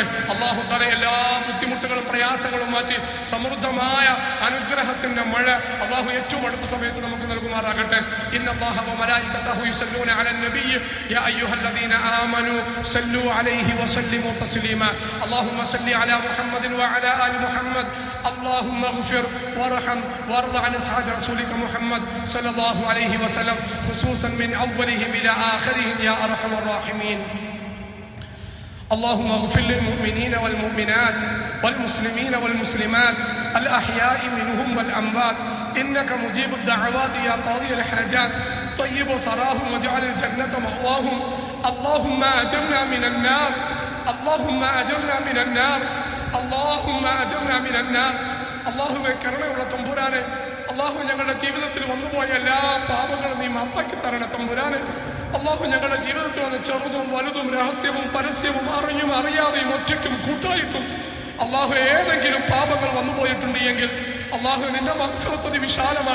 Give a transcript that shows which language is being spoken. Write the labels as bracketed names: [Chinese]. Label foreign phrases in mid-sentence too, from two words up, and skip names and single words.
[Malayalam] അള്ളാഹു തആല എല്ലാ ബുദ്ധിമുട്ടുകളും പ്രയാസങ്ങളും മാറ്റി സമൃദ്ധമായ അനുഗ്രഹത്തിന്റെ മഴ അള്ളാഹു ഏറ്റവും അടുത്ത സമയത്ത് നമുക്ക് നൽകുമാറാകട്ടെ. [Arabic] إن الله وملائكته يصلون على النبي يا أيها الذين آمنوا صلوا عليه وسلموا تسليما. اللهم صل على محمد وعلى آل محمد. اللهم اغفر وارحم وارض عن رسولك محمد صلى الله عليه وسلم خصوصا من أولهم إلى آخرهم يا أرحم الراحمين. اللهم اغفر للمؤمنين والمؤمنات والمسلمين والمسلمات الأحياء منهم والأموات إنك مجيب الدعوات يا قاضي الحاجات طيب ثراهم واجعل الجنة مأواهم. اللهم أجرنا من النار، اللهم أجرنا من النار، اللهم أجرنا من النار. [Malayalam] അള്ളാഹുവേ, കരുണയുള്ള തമ്പുരാനെ, അള്ളാഹു ഞങ്ങളുടെ ജീവിതത്തിൽ വന്നുപോയ എല്ലാ പാപങ്ങളും നീ മാപ്പാക്കി തരണ തമ്പുരാനെ. അള്ളാഹു ഞങ്ങളുടെ ജീവിതത്തിൽ വന്ന് ചെറുതും വലുതും രഹസ്യവും പരസ്യവും അറിഞ്ഞും അറിയാതെയും ഒറ്റയ്ക്കും കൂട്ടായിട്ടും അള്ളാഹു ഏതെങ്കിലും പാപങ്ങൾ വന്നുപോയിട്ടുണ്ട് എങ്കിൽ അള്ളാഹു നിന്റെ മഗ്ഫിറത്ത് വിശാലമാണ്.